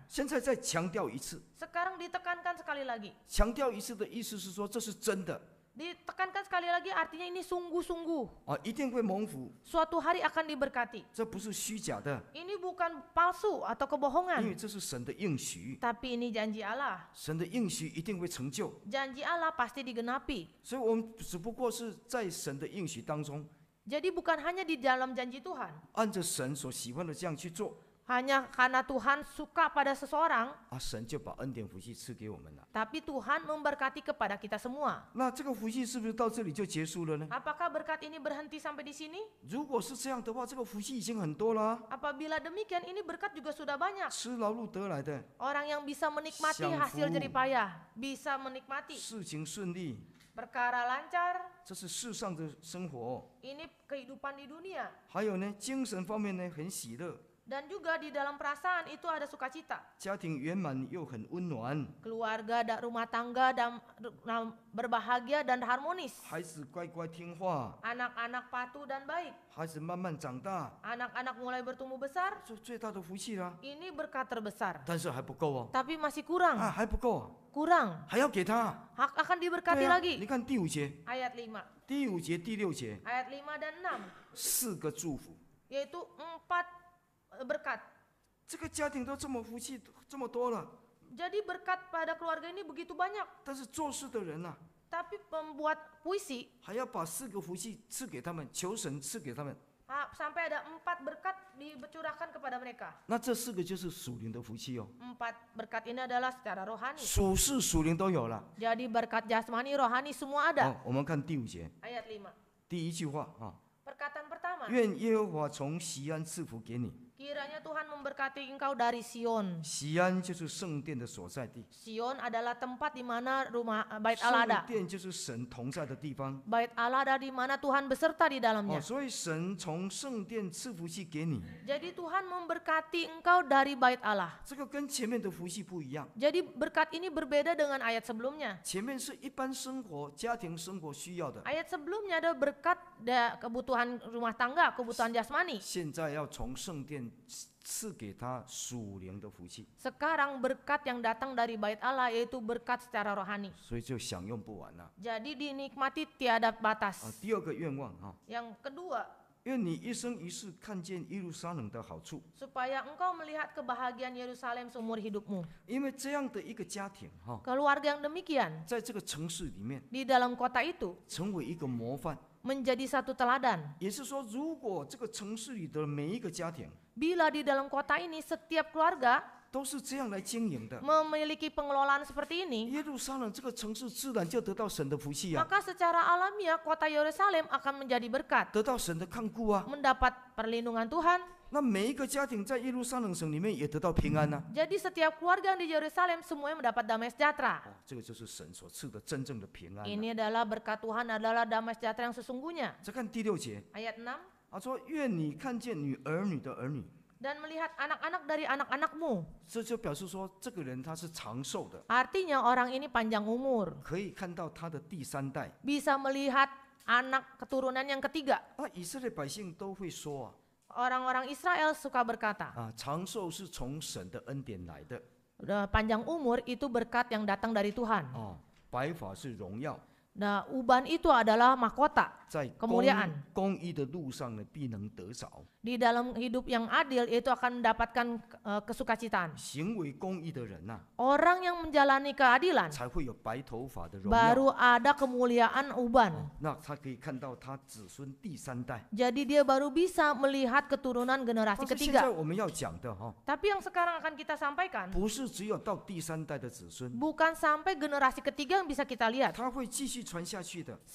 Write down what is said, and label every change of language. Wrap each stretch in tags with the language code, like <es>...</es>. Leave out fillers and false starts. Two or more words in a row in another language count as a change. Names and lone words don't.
<zh>现在再强调一次。</zh> <id>Sekarang ditekankan sekali lagi.</id> <zh>强调一次的意思是说，这是真的</zh> <id>Ditekankan sekali lagi artinya ini sungguh-sungguh.</id> <zh>啊，一定会蒙福，</zh> <id>Suatu hari akan diberkati.</id> <zh>这不是虚假的，</zh> <id>Ini bukan palsu atau</id> <zh>因为</zh> <id>kebohongan.</id> <zh>这是神的应许，</zh> <id>Tapi ini janji Allah.</id> <zh>神的应许一定会成就。</zh> <id>Janji Allah pasti digenapi.</id> <zh>所以我们只不过是在神的应许当中，</zh> <id>Jadi bukan hanya di dalam janji Tuhan.</id> <zh>按着神所喜欢的这样去做</zh> <id>Hanya karena Tuhan suka pada seseorang,</id> <zh>啊，神就把恩典福气赐给我们了。</zh> <id>tapi Tuhan memberkati kepada kita semua.</id> <zh>那这个福气是不是到这里就结束了呢？</zh> <id>Apakah berkat ini berhenti sampai di sini?</id> <zh>如果是这样的话，这个福气已经很多了啊，</zh> <id>Apabila demikian, ini berkat juga sudah banyak.</id> <zh>吃劳碌得来的，</zh> <id>Orang yang bisa menikmati</id> <zh>Syangfu.</zh> <id>hasil jerih payah, bisa menikmati</id> <zh>事情顺利，</zh> <id>perkara lancar.</id> <zh>这是世上的生活。</zh> <id>Ini kehidupan di dunia.</id> <zh>还有呢，精神方面呢，很喜乐，</zh> <id>Dan juga di dalam perasaan itu ada sukacita.</id> <zh>家庭圆满又很温暖，</zh> <id>Keluarga dan rumah tangga dan berbahagia dan harmonis.</id> <zh>孩子乖乖听话，</zh> <id>Anak-anak patuh dan baik.</id> <zh>孩子慢慢长大，</zh> <id>Anak-anak mulai bertumbuh besar.</id> <zh>这最大的福气啦。</zh> <id>Ini berkat terbesar.</id> <zh>但是还不够哦，</zh> <id>Tapi masih 啊， kurang.</id> <zh>还不够啊，</zh> <id>Kurang.</id> <zh>还要给他。</zh> <id>Akan</id> <zh>对</zh> <id>diberkati 啊， lagi.</id> <zh>你看第5节、</zh> <id>Ayat 5.</id> <zh>第5节、第6节，</zh> <id>Ayat 5 dan 6.</id> <zh>4 个祝福。</zh> <id>Yaitu 4 berkat.</id> <zh>这个家庭都这么福气这么多了，</zh> <id>Jadi berkat pada keluarga ini begitu banyak.</id> <zh>但是做事的人啊，</zh> <id>Tapi pembuat puisi</id> <zh>还要把4个福气赐给他们，求神赐给他们。</zh> <id>sampai ada 4 berkat dicurahkan kepada mereka.</id> <zh>那这4个就是属灵的福气哦，</zh> <id>4 berkat ini adalah secara rohani.</id> <zh>属世属灵都有了。</zh> <id>Jadi berkat jasmani, rohani semua</id> <zh>好</zh> <id>ada.</id> <zh>我们看第5节，</zh> <id>Ayat 5.</id> <zh>第一句话啊，</zh> <id>Perkataan pertama,</id> <zh>愿耶和华从西安赐福给你。</zh> <id>kiranya Tuhan memberkati engkau dari Sion.</id> <zh>西安就是圣殿的所在地，</zh> <id>Sion adalah tempat di mana Bait Allah</id> <zh>圣</zh> <id>ada.</id> <zh>殿就是神同在的地方。</zh> <id>Bait Allah ada di mana Tuhan beserta di 哦， dalamnya.</id> <zh>所以神从圣殿赐福气给你，</zh> <id>Jadi Tuhan memberkati engkau dari Bait Allah.</id> <zh>这个跟前面的福气不一样。</zh> <id>Jadi berkat ini berbeda dengan ayat sebelumnya.</id> <zh>前面是一般生活、家庭生活需要的，</zh> <id>Ayat sebelumnya ada berkat kebutuhan rumah tangga, kebutuhan jasmani.</id> <zh>现在要从圣殿赐给他属灵的福气，</zh> <id>Sekarang berkat yang datang dari Bait Allah yaitu berkat secara rohani.</id> <zh>所以就享用不完了。</zh> <id>Jadi dinikmati tiada 啊， batas.</id> <zh>第二个愿望啊，</zh> <id>Yang kedua,</id> <zh>愿你一生一世看见耶路撒冷的好处，</zh> <id>supaya engkau melihat kebahagiaan Yerusalem seumur hidupmu.</id> <zh>因为这样的一个家庭哈，</zh> <id>Keluarga yang demikian</id> <zh>在这个城市里面</zh> <id>di dalam kota itu</id> <zh>成为一个模范。</zh> <id>menjadi satu teladan.</id> <zh>也是说，如果这个城市里的每一个家庭</zh> <id>Bila di dalam kota ini setiap keluarga</id> <zh>都是这样来经营的，</zh> <id>memiliki pengelolaan seperti ini,</id> <zh>耶路撒冷这个城市自然就得到神的福气啊，</zh> <id>maka secara alamiah kota Yerusalem akan menjadi berkat,</id> <zh>得到神的看顾啊。</zh> <id>mendapat perlindungan Tuhan.</id> <zh>那每一个家庭在耶路撒冷城里面也得到平安啊。</zh> <id>Jadi setiap keluarga yang di Yerusalem semuanya mendapat damai sejahtera.</id> <zh>哦，这个就是神所赐的真正的平安啊。</zh> <id>Ini adalah berkat Tuhan adalah damai sejahtera yang sesungguhnya.</id> <zh>再看第6节</zh> <id>Ayat 6,</id> <zh>啊，说愿你看见你儿女的儿女，</zh> <id>dan melihat anak-anak dari anak-anakmu.</id> <zh>这就表示说这个人他是长寿的，</zh> <id>Artinya orang ini panjang umur.</id> <zh>可以看到他的第3代。</zh> <id>Bisa melihat anak keturunan yang ketiga.</id> <zh>那以色列百姓都会说</zh> <id>Orang-orang Israel suka berkata,</id> <zh>啊，长寿是从神的恩典来的，</zh> <id>panjang umur itu berkat yang datang dari Tuhan.</id> <zh>哦，白发是荣耀，</zh> <id>Nah, uban itu adalah mahkota.</id> <zh>在</zh> <id>Kemuliaan</id> <zh>公义的路上呢，必能得着。</zh> <id>Di dalam hidup yang adil itu akan mendapatkan kesukacitaan.</id> <zh>行为公义的人呐、</zh> <id>Orang yang menjalani keadilan</id> <zh>才会有白头发的荣耀。</zh> <id>baru ada kemuliaan uban.</id> <zh>那他可以看到他子孙第3代。</zh> <id>Jadi dia baru bisa melihat keturunan generasi</id> <zh>但是现在</zh> <id>ketiga.</id> <zh>我们要讲的哈，</zh> <id>Tapi yang sekarang akan kita sampaikan</id> <zh>不是只有到第3代的子孙，</zh> <id>bukan sampai generasi ketiga yang bisa kita lihat.</id> <zh>他会继续传下去的。</zh>